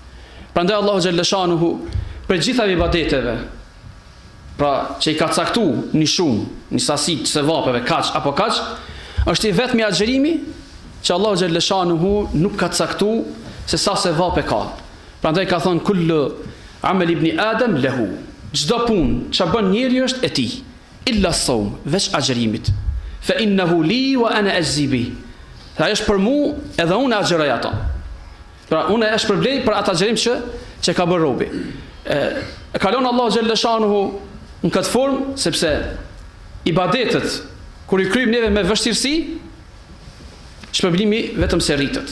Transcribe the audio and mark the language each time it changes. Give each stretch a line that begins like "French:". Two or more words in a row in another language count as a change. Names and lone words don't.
Albanian: Prandaj Allahu
Arabic: جل شأنه
Albanian: për gjitha ibadeteve, pra që i ka caktuar një shumë, një sasi të sevapeve kaç apo kaç, është i vetmi agjerimi që Allahu
Arabic: جل شأنه
Albanian: nuk ka caktuar se sa sevape ka.
Arabic: Prandaj ka thonë كل عمل ابن آدم له.
Albanian: Çdo punë që bën njeriu është e tij,
Arabic: إلا الصوم,
Albanian: veç agjerimit.
Arabic: فإنه لي وأنا أجزي به.
Albanian: Ai është për mua edhe unë agjeroj ato. Pra unë e shpërblej për atë agjerim që ka bërë robi. E kalon Allahu
Arabic: جل شأنه
Albanian: në këtë formë sepse ibadetet kur i kryjmë neve me vështirësi, shpërblimi vetëm se rritet.